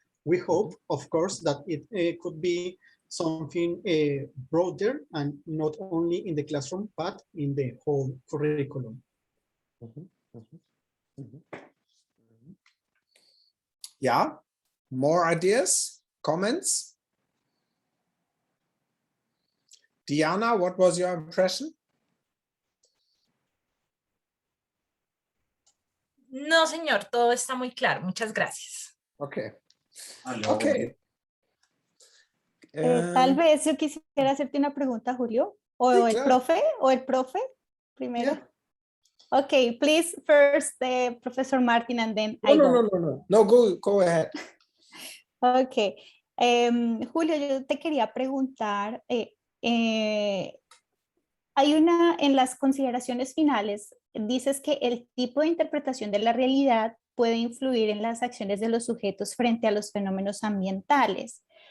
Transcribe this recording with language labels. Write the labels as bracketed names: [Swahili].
[English] We hope, of course, that it could be something broader and not only in the classroom, but in the whole curriculum. Yeah, more ideas, comments? Diana, what was your impression? [Spanish] No, señor, todo está muy claro. Muchas gracias. [English] Okay. Okay. [Spanish] Tal vez yo quisiera hacerte una pregunta, Julio, o sí, el profe, primero. Yeah. [English] Okay, please first Professor Martin and then I go. No, go ahead. Okay. [Spanish] Julio, yo te quería preguntar, hay en las consideraciones finales, dices que el tipo de interpretación de la realidad puede influir en las acciones de los sujetos frente a los fenómenos ambientales.